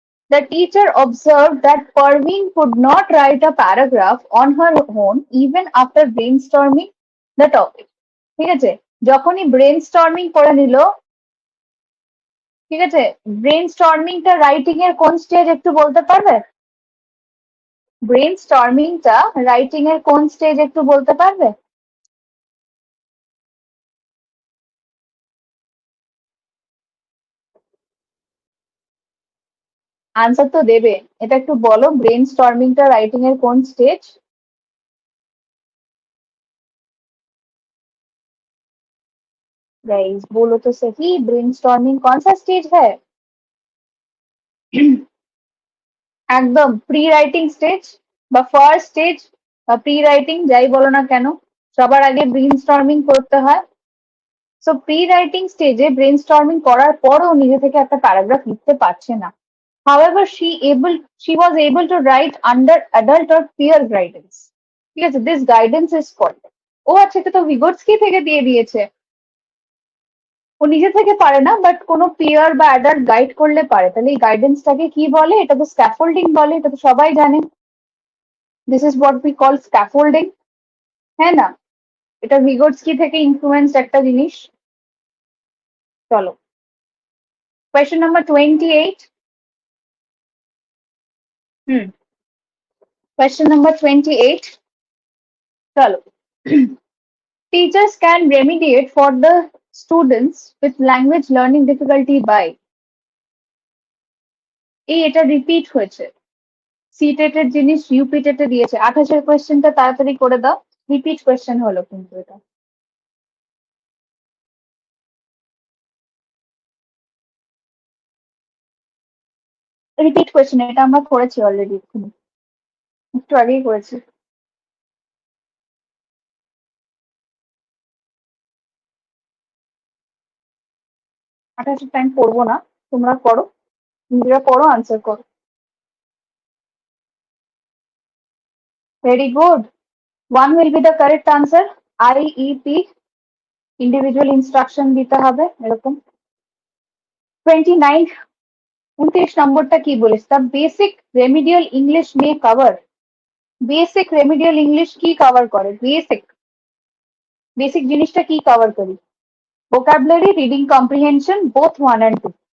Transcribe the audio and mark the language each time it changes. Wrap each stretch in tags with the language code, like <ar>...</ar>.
<en>The teacher observed that Parveen could not write a paragraph on her own even after brainstorming the topic.</en> <bn>ঠিক আছে, যখনই brainstorming করে নিল, ঠিক আছে, ব্রেনস্টর্মিংটা রাইটিং এর কোন স্টেজ একটু বলতে পারবে? ব্রেনস্টর্মিংটা রাইটিং এর কোন স্টেজ একটু বলতে পারবে? আনসার তো দেবে, এটা একটু বলো, ব্রেনস্টর্মিংটা রাইটিং এর কোন স্টেজ?</bn> <hi>गाइस बोलो तो सही, ब्रेनस्टॉर्मिंग कौन सा स्टेज है?</hi> <bn>একদম প্রি রাইটিং স্টেজ বা ফার্স্ট স্টেজ বা প্রি রাইটিং যাই বলো না কেন, সবার আগে ব্রেনস্টর্মিং করতে হয়। সো প্রি রাইটিং স্টেজে ব্রেনস্টর্মিং করার পরও নিজে থেকে একটা প্যারাগ্রাফ লিখতে পারছে না।</bn> <en>However, she was able to write under adult or peer guidance.</en> <bn>ঠিক আছে,</bn> <en>this guidance is called,</en> <bn>ও আচ্ছা, এটা তো ভিগোটস্কি থেকে দিয়ে দিয়েছে। ও নিজে থেকে পারে না, বাট কোনো পিয়ার বা অ্যাডাল্ট গাইড করলে পারে। তাহলে এই গাইডেন্সটাকে কি বলে? এটা তো স্ক্যাফোল্ডিং বলে, এটা তো সবাই জানে।</bn> <en>this is what we call scaffolding,</en> <bn>হ্যাঁ না? এটা ভিগোটস্কি থেকে ইনফ্লুয়েন্স একটা জিনিস। চলো কোয়েশ্চেন নাম্বার 28। হুম, কোয়েশ্চেন নাম্বার 28, চলো।</bn> <en>Teachers can remediate for the students with language learning difficulty by,</en> <bn>এই এটা রিপিট হয়েছে, সিটেটের জিনিস ইউপিটেটে দিয়েছে। 28-এর কোয়েশ্চেনটা তাড়াতাড়ি করে দাও, রিপিট কোয়েশ্চেন হলো কিন্তু এটা। রিপিট কোয়েশ্চেন, এটা আমরা করেছি অলরেডি, এক্ষুনি একটু আগেই করেছি। 28-এর টাইম পড়বো না, তোমরা করো, নিজেরা পড়ো, আনসার করো।</bn> <en>Very good, 1 will be the correct answer.</en> <bn>IEP, individual instruction দিতে হবে এরকম। 29, 29 নম্বরটা কি বলিস?</bn> <en>the basic remedial English may cover,</en> <bn>basic remedial English কি কভার করে? বেসিক, বেসিক জিনিসটা কি কভার করি?</bn> <en>vocabulary, reading comprehension, both 1 and 2.</en>